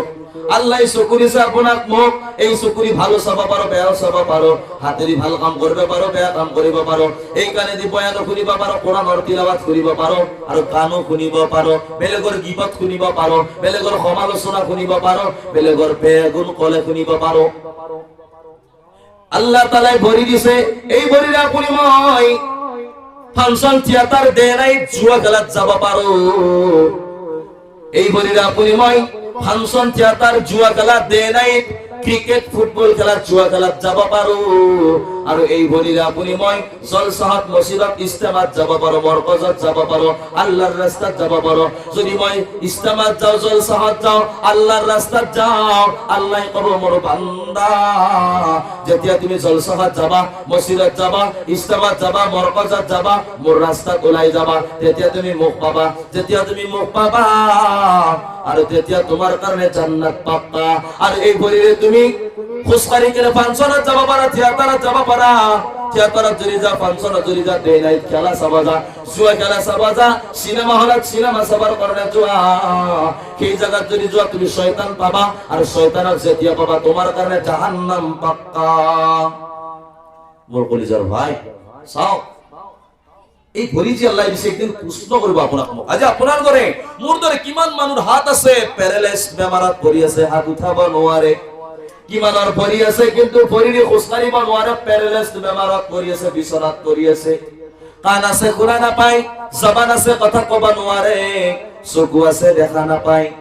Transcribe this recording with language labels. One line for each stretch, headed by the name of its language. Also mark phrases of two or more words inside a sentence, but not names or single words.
Assamese: আল্লাহ চকু দিছে আপোনাক মোক, এই চকুৰি ভালো চাব পাৰো বেয়াও চাব পাৰো, হাতেৰি ভাল কাম কৰিব পাৰো বেয়া কাম কৰিব পাৰো, এই কাণেদি বয়ানো শুনিব পাৰো, কোরআনৰ তিলাওয়াত কৰিব পাৰো, আৰু গানো শুনিব পাৰো, বেলেগৰ গীবত শুনিব পাৰো, বেলেগৰ সমালোচনা শুনিব পাৰো, বেলেগৰ বেগুণ কলে শুনিব পাৰো। আল্লাহ তাআলাই ভৰি দিছে, এই ভৰিৰে আপুনি মই
English: function theatre
Assamese: দে নাই জুয়া খেলাত যাব পাৰো, এই ভৰিৰে আপুনি মই
English: function theatre
Assamese: জুয়া খেলা দে নাই
English: cricket football
Assamese: খেলার জুয়া খেলাত যাব পাৰো, আৰু এই ভৰিৰে আপুনি মই জলসাত মসজিদত ইস্তেমাত যাব পাৰো, মৰকজত যাব পাৰো, আল্লাহৰ ৰাস্তাত যাব পাৰো। যদি মই ইস্তেমাত যাওঁ জলসাত যাওঁ আল্লাহৰ ৰাস্তাত যাওঁ, আল্লাহ কব মোৰ বান্দা যেতিয়া তুমি জলসাত যাবা, মসজিদত যাবা, ইস্তেমাত যাবা, মৰকজত যাবা, মোৰ ৰাস্তাত ওলাই যাবা, তেতিয়া তুমি মুখ পাবা, যেতিয়া তুমি মুখ পাবা আৰু তেতিয়া তোমাৰ কাৰণে জান্নাত পাবা। আৰু এই ভৰিৰে তুমি খুশকারি করে ফাংশনত যাব পারা, থিয়েটারত যাব পারা, থিয়েটারত যদি যা, ফাংশনত যদি যা,
English: day night
Assamese: খেলা চাবা যা, জুয়া খেলা চাবা যা, সিনেমা হলত সিনেমা চাবার কারণে যোৱা, সেই জায়গাত যদি যোৱা তুমি শয়তান পাবা, আর শয়তানক যেতিয়া পাবা তোমার কারণে জাহান্নাম পাক্কা। মোর কলিজার ভাই চাও, এই ভৰি যে আল্লাহ দিছে একদিন প্ৰশ্ন কৰিব আপোনাক মোক। আজি আপোনাৰ দৰে মোৰ দৰে কিমান মানুহৰ হাত আছে পেৰালাইজ বেমাৰত পৰি আছে, হাত উঠাব নোৱাৰে, কিমানৰ পৰি আছে কিন্তু ভৰিৰে খোজ কাঢ়িব নোৱাৰে, পেৰালাইজ বেমাৰত পৰি আছে, বিচনাত পৰি আছে, কাণ আছে শুনা নাপায়, জবান আছে কথা কব নোৱাৰে, চকু আছে দেখা নাপায়।